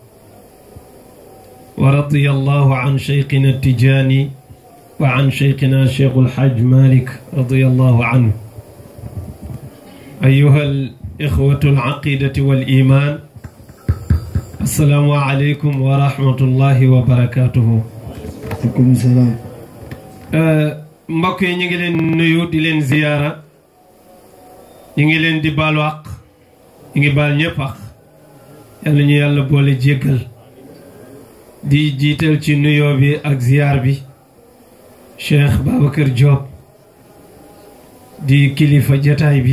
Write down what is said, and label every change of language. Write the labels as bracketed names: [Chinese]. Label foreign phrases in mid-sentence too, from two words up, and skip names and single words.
[Arabic] ورضي الله عن شيخنا التجاني وعن شيخنا الشيخ الحاج مالك رضي الله عنه. أيها الإخوة العقيدة والإيمان، السلام عليكم ورحمة الله وبركاته. عليكم السلام. [Wolof] mbokk yi ñu ngi leen nuyu di leen ziyaara, ñu ngi leen di baalu àq, ñu ngi baal ñëpp àq, yàlla ñu yàlla boole jéggal. di jiital ci nuyoo bi ak ziyaar bi Cheikh Babacar Diop di kilifa jataay bi.